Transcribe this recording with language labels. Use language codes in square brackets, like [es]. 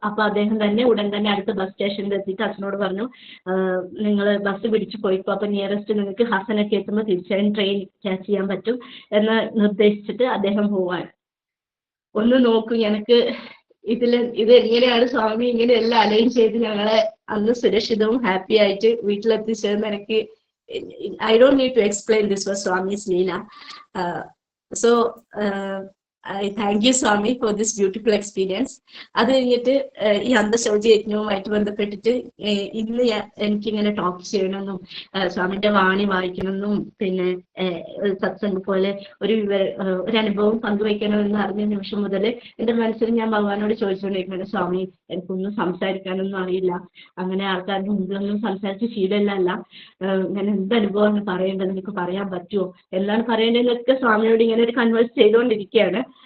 [ml] അപ്പോൾ അദ്ദേഹം തന്നെ ഉടൻ തന്നെ അടുത്ത ബസ് സ്റ്റേഷനിൽ എത്തിയിട്ട് അച്ഛനോട് പറഞ്ഞു, നിങ്ങൾ ബസ് പിടിച്ച് പോയിക്കോ, അപ്പോൾ നിയറസ്റ്റ് നിങ്ങൾക്ക് ഹസനൊക്കെ എത്തുമ്പോൾ തീർച്ചയായും ട്രെയിൻ ക്യാച്ച് ചെയ്യാൻ പറ്റും എന്ന് നിർദ്ദേശിച്ചിട്ട് അദ്ദേഹം പോവാൻ. ഒന്ന് നോക്കൂ, എനിക്ക് ഇത് എങ്ങനെയാണ് സ്വാമി ഇങ്ങനെ എല്ലാം അലൈൻ ചെയ്ത് ഞങ്ങളെ അന്ന് സുരക്ഷിതവും ഹാപ്പി ആയിട്ട് വീട്ടിലെത്തിച്ചതെന്ന് എനിക്ക് [en] I don't need to explain. This was Swami's Leela. So I thank you, Swami, for this beautiful experience. [ml] അത് കഴിഞ്ഞിട്ട് ഈ അന്തശൗച യജ്ഞവുമായിട്ട് ബന്ധപ്പെട്ടിട്ട് ഇന്ന് എനിക്കിങ്ങനെ ടോക്ക് ചെയ്യണമെന്നും സ്വാമിന്റെ വാണി വായിക്കണമെന്നും പിന്നെ സത്സംഗം പോലെ ഒരു അനുഭവം പങ്കുവയ്ക്കണമെന്ന് അറിഞ്ഞ നിമിഷം മുതൽ എൻ്റെ മനസ്സിൽ ഞാൻ ഭഗവാനോട് ചോദിച്ചുകൊണ്ടിരിക്കുന്നത്, സ്വാമി എനിക്കൊന്നും സംസാരിക്കാനൊന്നും അറിയില്ല, അങ്ങനെ ആൾക്കാരുടെ മുമ്പിലൊന്നും സംസാരിച്ച് ശീലമല്ല, ഞാൻ എന്ത് അനുഭവമാണ് പറയേണ്ടത്, എനിക്ക് പറയാൻ പറ്റുമോ, എന്താണ് പറയേണ്ടതെന്നൊക്കെ സ്വാമിയോട് ഇങ്ങനെ ഒരു കൺവേഴ്സ് ചെയ്തുകൊണ്ടിരിക്കുകയാണ്.